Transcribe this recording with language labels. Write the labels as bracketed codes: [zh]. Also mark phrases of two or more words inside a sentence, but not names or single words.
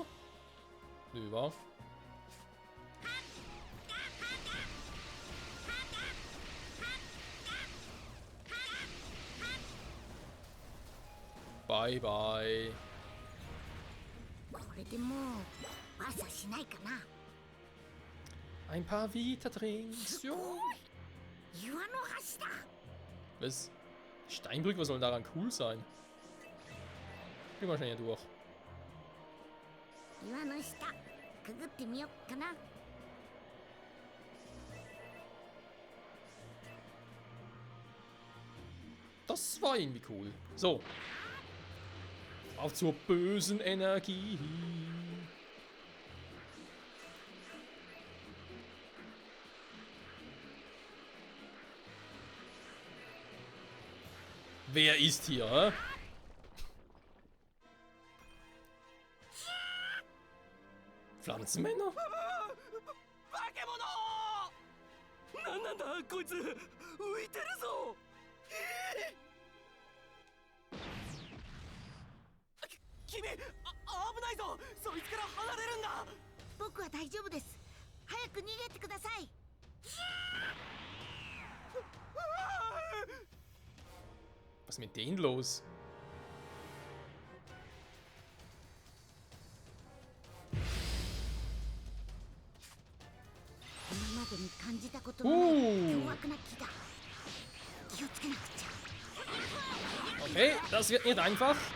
[de] Nö, wa? Bye, bye. [ja] これでもう朝しないかな。 [de] Ein paar Vita-Drinks. Jo. [ja] 岩の橋だ。 [de] Was? Steinbrück, was soll daran cool sein? Gehen wir schnell hier durch. [ja] 岩の下くぐってみよっかな。 [de] Das war irgendwie cool. So. Auf zur bösen Energie. Wer ist hier, hä? Pflanzenmänner? [ja] 化け物！なんだこいつ浮いてるぞ！君、危ないぞ！そいつから離れるんだ！僕は大丈夫です。早く逃げてください。 [de] Was ist mit denen los? Okay, das wird nicht einfach.